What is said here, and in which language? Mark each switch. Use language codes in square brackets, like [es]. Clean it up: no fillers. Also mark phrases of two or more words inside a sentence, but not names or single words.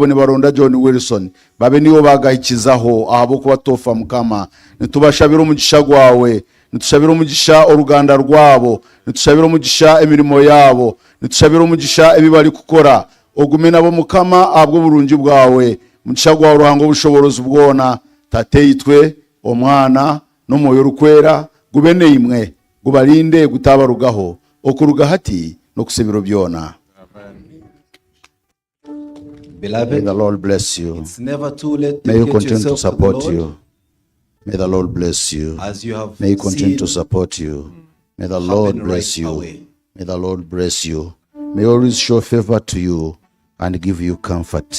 [nyn] ni baronda John Wilson babe niwo bagayikizaho abo kubatofa mukama nitubashabira umugisha gwawe, nitushabira umugisha oruganda rwabo, nitushabira umugisha emirimo yabo, nitushabira umugisha ebibali kukora ogume nabo mukama abwo burungi bwawe umugisha gwa ruhango bushoborozi bwona tateyitwe omwana no moyo rukwera gubene imwe gubalinde gutabarugaho okuruga hati no kusebiro byona. [en] Beloved, may the Lord bless you. It's never too late to may you get continue to yourself support to the Lord. you. May the Lord bless you. As you have may you continue seen to support you. May the happen Lord bless right you. away. May the Lord bless you. May always show favor to you and give you comfort.